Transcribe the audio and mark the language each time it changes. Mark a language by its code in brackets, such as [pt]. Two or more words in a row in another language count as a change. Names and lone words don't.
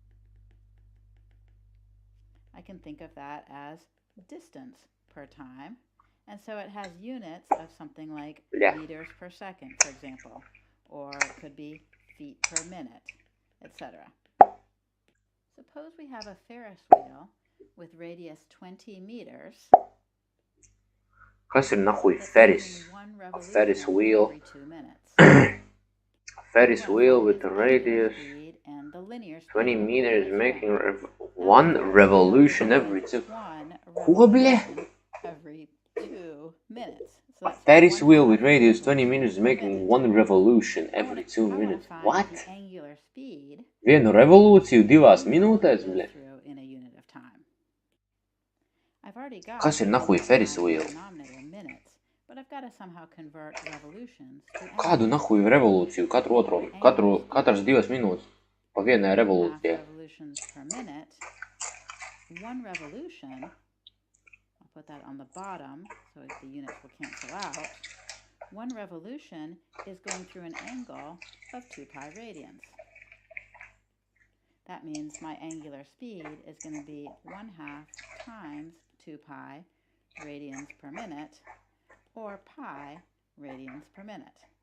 [en] I can think of that as distance per time, and so it has units of something like meters per second, for example, or it could be feet per minute, etc. Suppose we have a Ferris wheel with radius 20 meters. [lv] Kas ir nahuj Ferris? [en] A Ferris wheel. Every 2 minutes. Ferris wheel with a radius 20 meters making one revolution every 2. [lv] Ko, bļa? [en] Every 2 minutes. So A Ferris wheel with radius 20 meters making one revolution every 2 minutes. What? [lv] Vienu revolūciju 2 minūtēs, bļa? Kas ir nahuj [en] Ferris wheel? [lv] Kādu nahuj revolūciju? Katras 2 minūtes pa vienai revolūcijai. [en] One revolution put that on the bottom so the units will cancel out. 1 revolution is going through an angle of 2 pi radians. That means my angular speed is going to be 1/2 times 2 pi radians per minute, or pi radians per minute.